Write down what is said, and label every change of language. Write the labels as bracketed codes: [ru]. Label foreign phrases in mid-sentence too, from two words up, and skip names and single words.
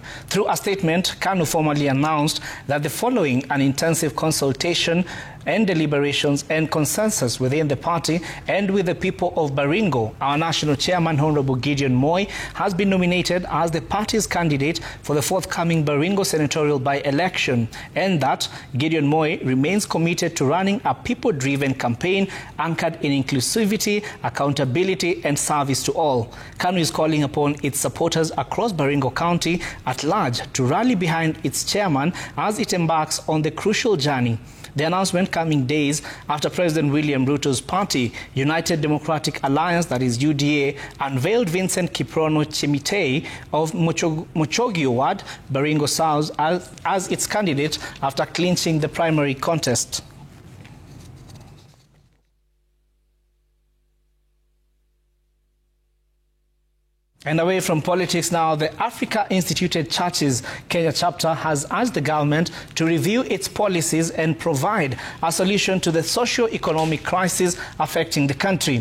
[en] Through a statement, KANU formally announced that following an intensive consultation and deliberations and consensus within the party and with the people of Baringo, our national chairman, Honorable Gideon Moi, has been nominated as the party's candidate for the forthcoming Baringo senatorial by-election, and that Gideon Moi remains committed to running a people-driven campaign anchored in inclusivity, accountability, and service to all. KANU is calling upon its supporters across Baringo County at large to rally behind its chairman as it embarks on the crucial journey. The announcement coming days after President William Ruto's party, United Democratic Alliance, that is UDA, unveiled Vincent Kiprono Chemitei of Mochogi Ward, Baringo South, as its candidate after clinching the primary contest. And away from politics now, the Africa Instituted Churches Kenya chapter has asked the government to review its policies and provide a solution to the socio-economic crisis affecting the country.